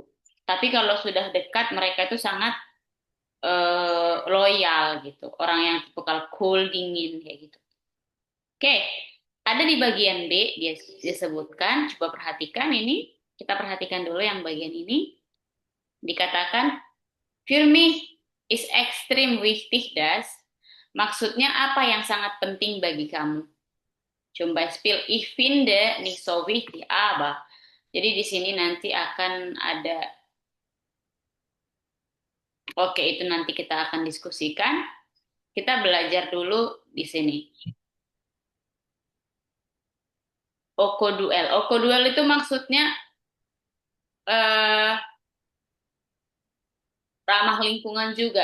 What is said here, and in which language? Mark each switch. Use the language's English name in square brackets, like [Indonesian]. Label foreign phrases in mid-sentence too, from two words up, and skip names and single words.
[Indonesian] Tapi kalau sudah dekat, mereka itu sangat loyal gitu. Orang yang tipe kalau cool, dingin kayak gitu. Oke, ada di bagian B dia disebutkan, coba perhatikan ini. Kita perhatikan dulu yang bagian ini. Dikatakan, [German] für mich is extrem wichtig das. [Indonesian] Maksudnya apa yang sangat penting bagi kamu? [German] Zum Beispiel, ich finde nicht so wichtig, aber. [Indonesian] Jadi di sini nanti akan ada, oke itu nanti kita akan diskusikan. Kita belajar dulu di sini. Okoduel. Okoduel itu maksudnya eh, ramah lingkungan juga.